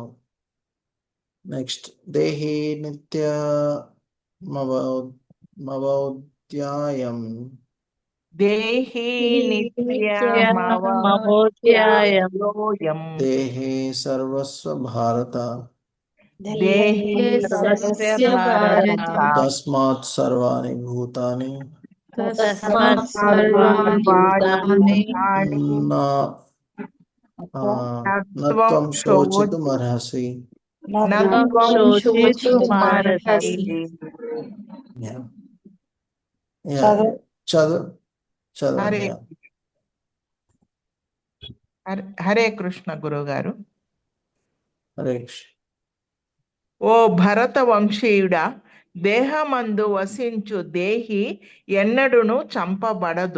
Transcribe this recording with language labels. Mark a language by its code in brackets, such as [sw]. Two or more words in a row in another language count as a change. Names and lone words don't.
[sa] నెక్స్ట్, దేహి నిత్య మవోధ్యాయం దేహి నిత్యమవోధ్యాయం నిత్యమవోధ్యాయం దేహే సర్వస్వ భారత దేహి సర్వస్య భారత తస్మాత్ సర్వాణి భూతాని తస్మాత్ సర్వాణి భూతాని నత్వం శోచితుమర్హసి. శోచితుమర్హసి. [te] చదువు. హరే కృష్ణ గురుగారు. హరే కృష్ణ. ఓ భరత వంశీయుడా, దేహమందు వసించు దేహి ఎన్నడును చంపబడదు.